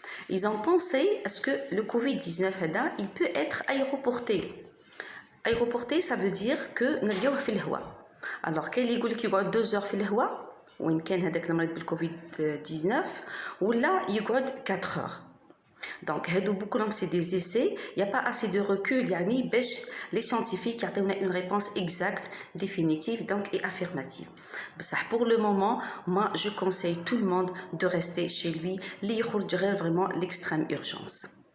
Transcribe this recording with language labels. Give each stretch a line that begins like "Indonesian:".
French: Ils ont pensé à ce que le Covid-19 هذا il peut être aéroporté. Aéroporté ça veut dire que نلقاوه في الهواء.
Arabic: Alors كاين اللي يقول لك يقعد 2 heures في الهواء وين كان هذاك المريض بالكوفيد 19 ولا يقعد 4 heures.
French: Donc, c'est des essais, il n'y a pas assez de recul, les scientifiques ont une réponse exacte, définitive donc, et affirmative. Pour le moment, moi je conseille tout le monde de rester chez lui, lire vraiment l'extrême urgence.